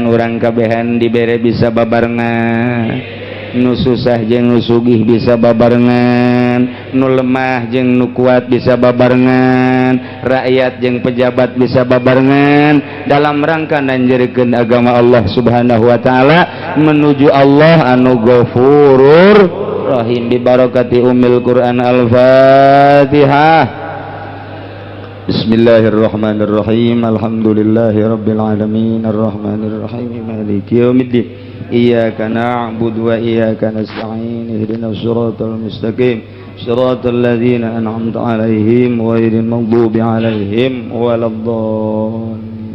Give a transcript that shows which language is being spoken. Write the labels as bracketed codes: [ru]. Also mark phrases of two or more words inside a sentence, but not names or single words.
[su] urang kabehan dibere bisa babarengan nu susah jeung nu sugih bisa babarengan nu lemah jeung nu kuat bisa babarengan rakyat jeung pejabat bisa babarengan [id] dalam rangka [su] nanjeurkeun agama [ar] الله سبحانه وتعالى [su] menuju Allah anu [ar] غفور رحيم ببركة أم القرآن الفاتحة. بسم الله الرحمن الرحيم. الحمد لله رب العالمين الرحمن الرحيم مالك يوم الدين إياك نعبد وإياك نستعين اهدنا الصراط المستقيم صراط الذين أنعمت عليهم غير المغضوب عليهم ولا الضالين.